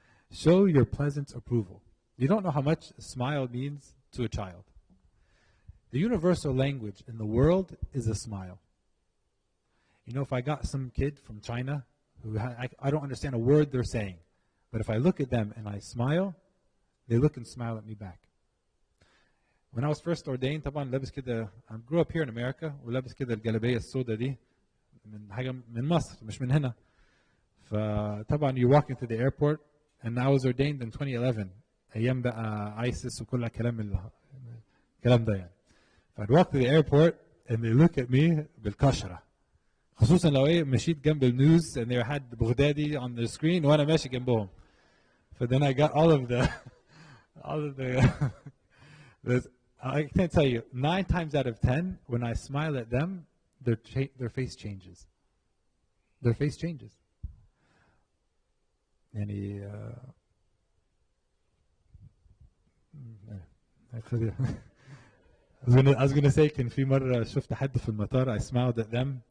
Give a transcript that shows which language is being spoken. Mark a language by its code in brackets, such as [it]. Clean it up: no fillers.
[en] Show your pleasant approval. You don't know how much a smile means to a child. The universal language in the world is a smile. If I got some kid from China who I don't understand a word they're saying, but if I look at them and I smile, they look and smile at me back. When I was first ordained, [ar] طبعا لابس كده, [en] I grew up here in America, [ar] ولابس كده الجلابية السوداء دي من حاجة من مصر مش من هنا. فطبعا [en] you're walking through the airport, and I was ordained in 2011. [ar] أيام بقى ISIS وكل الكلام ده يعني. [en] I'd walk to the airport and they look at me [ar] بالكشرة. خصوصا لو مشيت جنب النيوز [en] and they had [ar] بغدادي [en] on the screen [ar] وانا ماشي جنبهم. [en] Then I got all of the I can't tell you, 9 times out of 10 when I smile at them, their face changes. Their face changes. [ar] يعني [en] I was gonna say [ar] كان في مرة شفت حد في المطار, [en] I smiled at them.